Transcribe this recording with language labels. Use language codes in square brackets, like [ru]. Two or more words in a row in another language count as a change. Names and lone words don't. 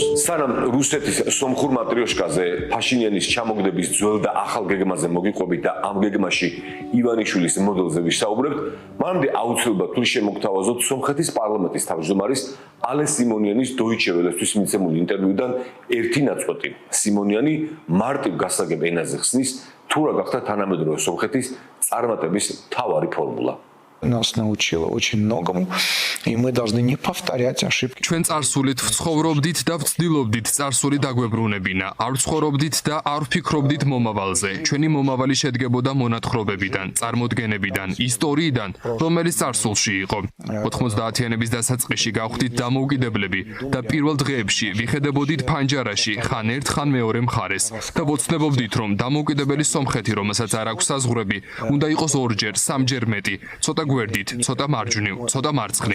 [ka] სანამ რუსეთის სომხურ მატრიოშკაზე ფაშინიანის ჩამოგდების ძველ და ახალ გეგმაზე მოგიყვებით და ამ გეგმაში ივანიშვილის მოდელზე ვისაუბრებთ, მანამდე აუცილებლად თუ შემოგთავაზოთ სომხეთის პარლამენტის თავმჯდომარის ალე სიმონიანის დოიჩე ველესთვის მიცემული ინტერვიუდან ერთი ნაწყვეტი. სიმონიანი მარტივ გასაგებ ენაზე ხსნის, თუ რა გახდა თანამედროვე სომხეთის წარმატების მთავარი ფორმულა. [ru] Нас научило очень многому, и мы должны не повторять ошибки. [ka] ჩვენ წარსულით ვცხოვრობდით და ვცდილობდით წარსული დაგვებრუნებინა. არ ვცხოვრობდით და არ ვფიქრობდით მომავალზე. ჩვენი მომავალი შედგებოდა მონათხრობებიდან, წარმოდგენებიდან, ისტორიიდან, რომელიც წარსულში იყო. 90-იანების დასაწყისში გავხდით დამოუკიდებლები და პირველ დღეებში ვიხედებოდით ფანჯარაში ხან ერთ ხან მეორე მხარეს და ვოცნებობდით, რომ დამოუკიდებელი სომხეთი, რომელსაც არ აქვს საზღვრები, უნდა იყოს ორჯერ, სამჯერ მეტი, ცოტა გვერდით, ცოტა მარჯვნივ, ცოტა მარცხნივ.